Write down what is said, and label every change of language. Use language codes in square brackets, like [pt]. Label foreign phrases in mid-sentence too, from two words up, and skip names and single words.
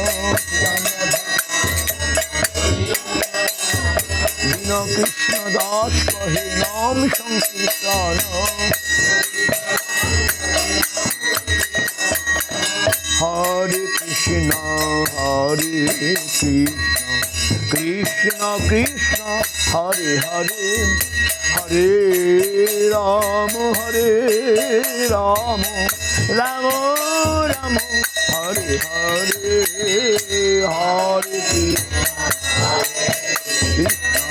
[bn] দীন কৃষ্ণ দাস কহে নাম সংকীর্তন [sa] হরে কৃষ্ণ কৃষ্ণ কৃষ্ণ হরে হরে হরে রাম রাম রাম রাম হরে হরে হরে কৃষ্ণ